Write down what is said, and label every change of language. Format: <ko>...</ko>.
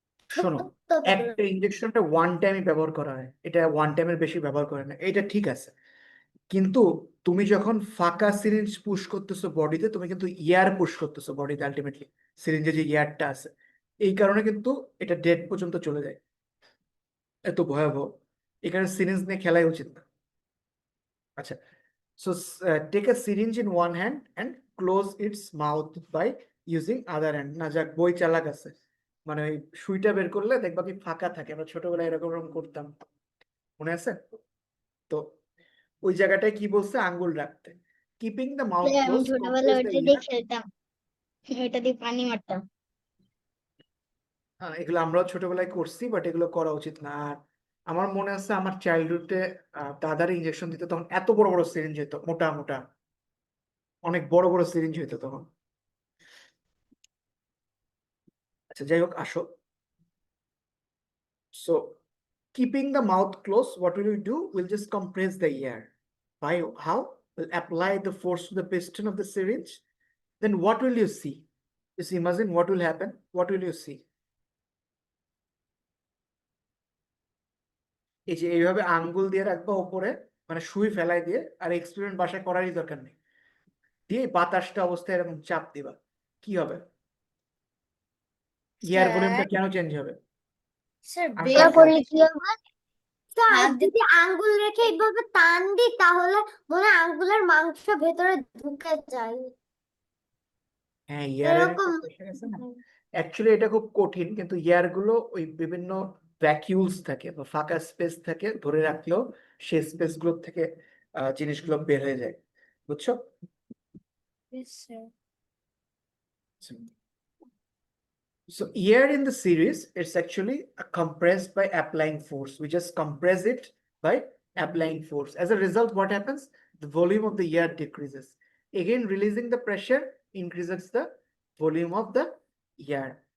<bn>শোনো, একটা ইনজেকশনটা ওয়ান টাইমই ব্যবহার করা হয়, এটা ওয়ান টাইমের বেশি ব্যবহার করে না, এটা ঠিক আছে। কিন্তু তুমি যখন ফাঁকা সিরিঞ্জ পুশ করতেছো বডিতে, তুমি কিন্তু ইয়ার পুশ করতেছো বডিতে আলটিমেটলি, সিরিঞ্জে যে ইয়ারটা আছে, এই কারণে কিন্তু এটা ডেড পর্যন্ত চলে যায়। এত ভয়াবহ, এখানে সিরিঞ্জ নিয়ে খেলাই উচিত না।</bn> <en>আচ্ছা, so take a syringe in one hand and close its mouth by using other hand.</en> <bn>না যাক, বই চালাক আছে, মানে ওই সুইটা বের করলে দেখবা কি ফাঁকা থাকে, আমরা ছোটবেলায় এরকম এরকম করতাম, মনে আছে তো? ওই জায়গাটায় কি বলছে, আঙ্গুল রাখতে।</bn> <en>keeping the mouth</en> <bn>আমি</bn> <en>close,</en> <bn>ছোটবেলায় ওইটা দিয়ে খেলতাম, ওইটা দিয়ে পানি মারতাম। হ্যাঁ, এগুলো আমরাও ছোটবেলায় করছি, বাট এগুলো করা উচিত না। আর আমার মনে আছে আমার চাইল্ডহুডে দাদার ইঞ্জেকশন দিতে, তখন এত বড় বড় সিরিঞ্জ হতো, মোটা মোটা, অনেক বড় বড় সিরিঞ্জ হতো তখন। আচ্ছা যাই হোক, আসো।</bn> <en>So keeping the mouth closed, what will we do? We'll just compress the air. By how? We'll apply the force to the piston of the syringe. Then what will you see? Just imagine what will happen. What will you see?</en> <bn>এই যে এইভাবে আঙ্গুল দিয়ে রাখবা উপরে, মানে সুই ফেলাই দিয়ে, আর এক্সপেরিমেন্ট বাসায় করারই দরকার নেই, দিয়ে বাতাসটা অবস্থায় এরকম চাপ দিবা, কি হবে? এয়ার ভলিউমটা স্যার কেন চেঞ্জ হবে? স্যার আমি এটা বের তো করলে কি হবে? স্যার হাত দিয়ে যদি আঙ্গুল রেখে এইভাবে টান দিই তাহলে মনে হয় আঙ্গুলের মাংস ভেতরে ঢুকে যায় হ্যাঁ, এয়ারের একটা এরকম প্রেশার আছে না। অ্যাকচুয়ালি এটা খুব কঠিন, কিন্তু এয়ার গুলো ওই বিভিন্ন ভ্যাকিউলস থাকে বা ফাঁকা স্পেস থাকে, ধরে রাখলেও সেই স্পেস গুলো থেকে জিনিসগুলো বের হয়ে যায়, বুঝছো? Sir</bn> <en>So air in the series, it's actually compressed by applying force. We just compress it by applying force. As a result, what happens? The volume of the air decreases. Again, releasing the pressure increases the volume of the air.</en>